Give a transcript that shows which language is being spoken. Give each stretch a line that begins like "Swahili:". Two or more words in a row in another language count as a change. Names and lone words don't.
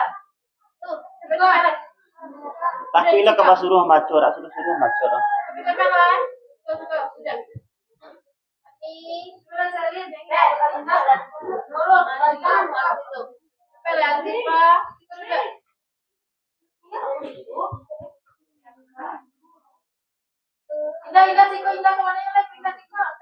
Indonesian: Tuh, sebentar. Tapi lah ke suruh maju, suruh maju. Tapi kan, sudah. Ini, sudah saya lihat deh. Nolong, situ. Sampai lagi Pak. Sudah. Indah, siko, indah kemana yang lain? Indah, siko.